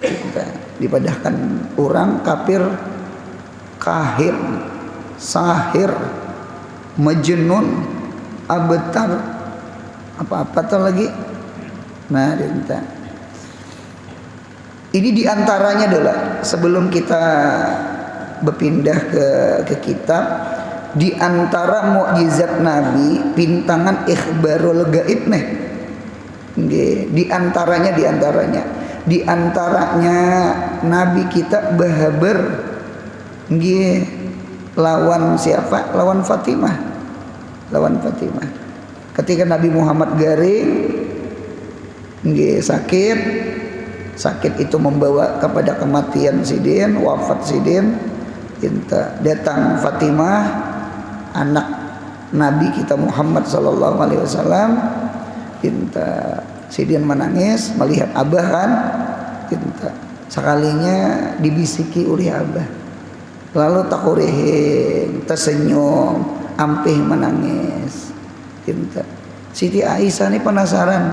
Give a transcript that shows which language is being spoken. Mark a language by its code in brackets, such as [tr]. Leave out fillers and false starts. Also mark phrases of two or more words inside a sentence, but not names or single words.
[bjn] Dipadahkan orang kafir, kahir, sahir, majnun, abtar, apa-apa tuh lagi. Nah, ini diantaranya adalah sebelum kita berpindah ke kitab, diantara mukjizat Nabi pintangan [ar] إخبار الغيب [bjn] nih. Diantaranya Nabi kita bahaber lawan siapa? Lawan Fatimah. Ketika Nabi Muhammad garing, sakit itu membawa kepada kematian sidin, wafat sidin. Datang Fatimah, anak Nabi kita Muhammad [ar] صلى الله عليه وسلم. [bjn] Sidin menangis melihat abah kan. Sekalinya dibisiki oleh abah. Lalu takurihing, tersenyum, ampih menangis. Siti Aisyah ini penasaran.